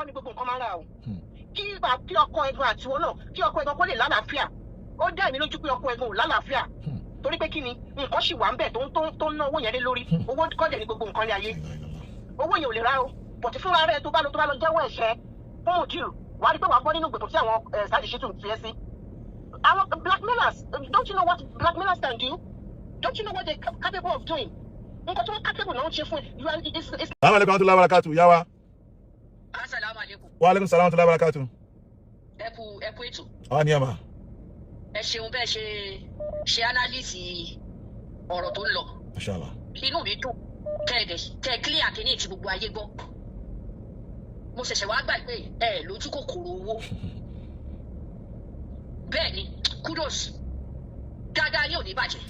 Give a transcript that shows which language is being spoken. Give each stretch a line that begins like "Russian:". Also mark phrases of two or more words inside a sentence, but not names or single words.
Yoruba: ni gbogbo nǹkan máa ń rà o kí ọkọ ẹ̀gbọ́n àti wọn náà kí ọkọ ẹ̀gbọ́n kó lè lálàáfíà ó dá èmi lójú pé ọkọ ẹ̀gbọ́n ò lálàáfíà torí pé kí ni nǹkan sì wà ń bẹ̀ tó ń ná owó yẹn lé lórí owó kọ́dẹ̀ ní gbogbo nǹkan ní ayé owó yẹn ò lè rà o bọ̀tí fúnra rẹ̀ tó bá lọ jẹ́wọ́ ẹ̀ṣẹ̀ fún Mudiru wàá rí pé wàá bọ́ nínú gbèkùn tí àwọn Saheed Shittu fi ẹ́ sí.
English: Àwọn blackmailers don't you know what blackmailers can do? Don't you know what they're capable of doing?
Yoruba: Nǹkan tó capable náà ń ṣe fún ẹ.
Arabic: السلام عليكم و رحمة الله و بركاته
Yoruba: yá wa.
Arabic: السلام عليكم. و عليكم السلام و رحمة الله و بركاته.
Yoruba: Ẹ kú ètò. Àwọn ni ẹ mà. Ẹ ṣeun bẹ́ẹ̀ ṣe analyse ọ̀rọ̀ tó ń lọ.
Arabic: إن شاء الله.
Yoruba: Inú mi dùn kẹ́ clear kìíní tí gbogbo ayé gbọ́. Mo ṣẹ̀ṣẹ̀ wá gbà pé ẹ lójú kòkòrò owó bẹ́ẹ̀ ni kudos dáadáa ní òní bàjẹ́.